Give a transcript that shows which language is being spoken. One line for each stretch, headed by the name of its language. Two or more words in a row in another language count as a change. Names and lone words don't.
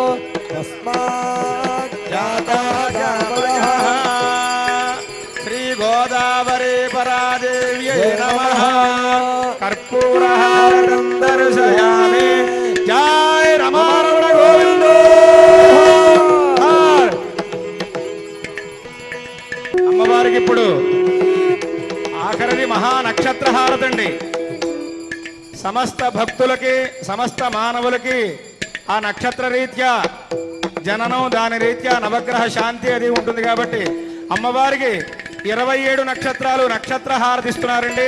Sanskrit: जाता जातयः श्रीगोदावरी परादेव्यै नमः कर्पूरहारं दर्शयामि जय रमारमण गोविंद
Telugu: అమ్మవారికి ఇప్పుడు ఆఖరిది మహా నక్షత్ర హారతండి. సమస్త భక్తులకి సమస్త మానవులకి ఆ నక్షత్ర రీత్యా జననం దాని రీత్యా నవగ్రహ శాంతి అది ఉంటుంది కాబట్టి అమ్మవారికి 27 నక్షత్రాలు నక్షత్ర హారతిస్తున్నారండి.